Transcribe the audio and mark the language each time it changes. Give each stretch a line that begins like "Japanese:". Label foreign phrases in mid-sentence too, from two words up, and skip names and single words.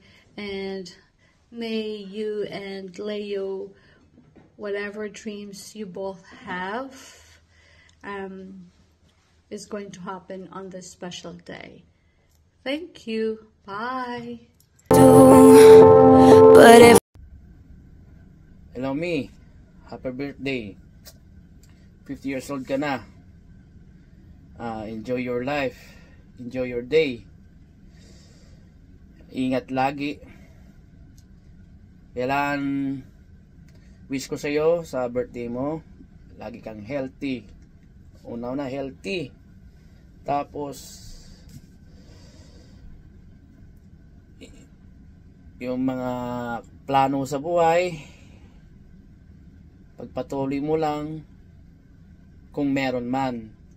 English: And may you and Leo, whatever dreams you both have, is going to happen on this special day. Thank you. Bye. But if Hello, me. Happy birthday.
Filipino: 50 years old ka na.
English: Enjoy your life. Enjoy your day.
Filipino: Ingat lagi. Kailangan wish ko sa'yo sa birthday mo, lagi kang healthy. Una-una healthy. Tapos yung mga plano sa buhay, pagpatuloy mo lang kung meron man.